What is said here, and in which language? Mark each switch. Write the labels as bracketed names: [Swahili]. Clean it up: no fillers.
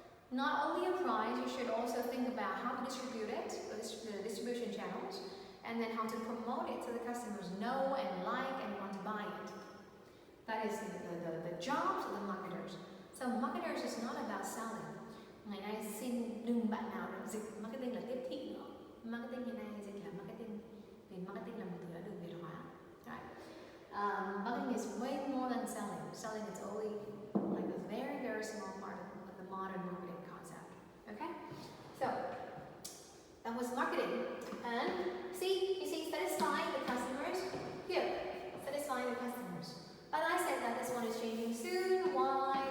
[English] Not only a price, you should also think about how to distribute it, the distribution channels, and then how to promote it so the customers know and like and want to buy it. That is the jobs of the marketers. So marketers is not about selling. [Vietnamese] Ngày nay xin đừng bạn nào dịch marketing là tiếp thị nữa. Marketing ngày nay dịch là marketing, vì marketing là một từ đã được Việt hóa. [English] Right? Marketing is way more than selling. Selling is only like a very, very small part of the modern marketing concept. Okay? So, that was marketing. And you see, satisfying the customers. Here, satisfying the customers. But I said that this one is changing soon. Why?